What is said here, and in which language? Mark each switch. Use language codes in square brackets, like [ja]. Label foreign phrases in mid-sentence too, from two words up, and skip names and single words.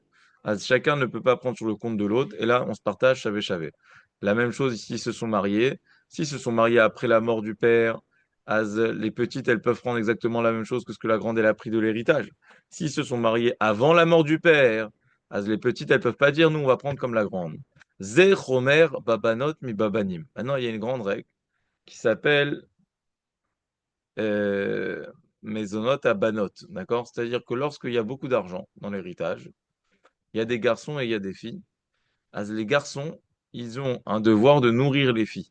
[fr] Chacun ne peut pas prendre sur le compte de l'autre. Et là, on se partage, chavé. La même chose ici, ils se sont mariés. S'ils se sont mariés après la mort du père, les petites, elles peuvent prendre exactement la même chose que ce que la grande, elle a pris de l'héritage. S'ils se sont mariés avant la mort du père, les petites, elles peuvent pas dire, nous, on va prendre comme la grande. [he] זה שומר בבנות מבנים. [fr] Maintenant, il y a une grande règle qui s'appelle euh, [he] מזונות הבנות. [fr] D'accord? C'est-à-dire que lorsqu'il y a beaucoup d'argent dans l'héritage, il y a des garçons et il y a des filles. Les garçons, ils ont un devoir de nourrir les filles.